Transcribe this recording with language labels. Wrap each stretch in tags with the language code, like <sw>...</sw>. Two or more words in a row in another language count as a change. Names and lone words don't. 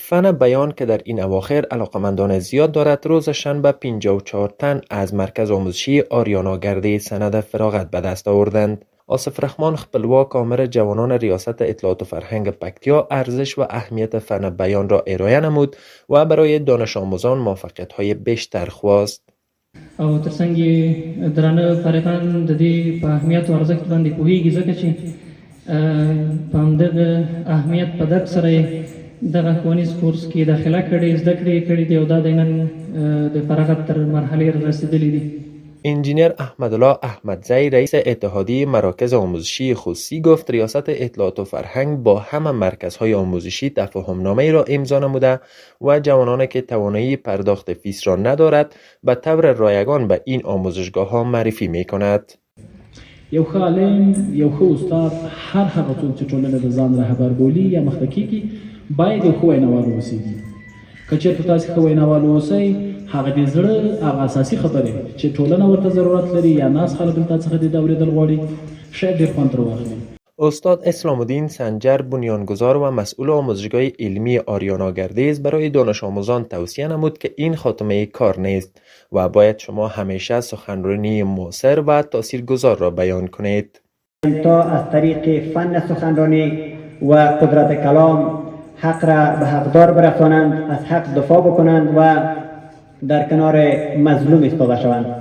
<fa>فن بیان که در این اواخر علاقمندان زیاد دارد، روز شنبه 54 تن از مرکز آموزشی آریانا گردیز سند فراغت به دست آوردند. آصف رحمان خپلواک آمر جوانان ریاست اطلاعات و فرهنگ پکتیا ارزش و اهمیت فن بیان را ارائه نمود و برای دانش آموزان موفقیت‌های بیشتر خواست.</fa> <ps>او ترڅنګ درانه فارغان د دې په اهمیت او ارزښت باندې پوهیږي، ځکه چې په همدغه اهمیت په درک سره دغه ښوونیز کورس کې داخله کړې، زده کړې دي او دا د نن د فراغت تر مرحلې رسیدلي دي.</ps> <fa>انجینر احمدالله احمدزی رئیس اتحادیه مراکز آموزشی خصوصی گفت ریاست اطلاعات و فرهنگ با همه مرکزهای آموزشی تفاهم‌نامه‌ای را امضا نموده و جوانانی که توانایی پرداخت فیس را ندارد به طور رایگان به این آموزشگاه‌ها معرفی می‌کند.</fa> <ps>یو ښه عالم، یو ښه استاد، هر هغه څوک چې ټولنه د ځان رهبر بولي یا مخته کیږي باید یو ښه ویناوال واوسي. که چېرته تاسې ښه ویناوال واوسئ، هغه د زړه هغه اساسي خبرې چې ټولنه ورته ضرورت لري یا ناس خلک دلته څخه د اورېدل غواړي شاید ډېر خوند ترې واخلي.</ps> <fa>استاد اسلام الدین سنجر بنیانگذار و مسئول آموزشگاه علمی آریانا گردیز برای دانش آموزان توصیه نمود که این خاتمه کار نیست و باید شما همیشه سخنرانی مؤثر و تاثیرگذار را بیان کنید. تا از طریق فن سخنرانی و قدرت کلام حق را به حقدار برسانند، از حق دفاع بکنند و در کنار مظلوم ایستاده شوند.</fa>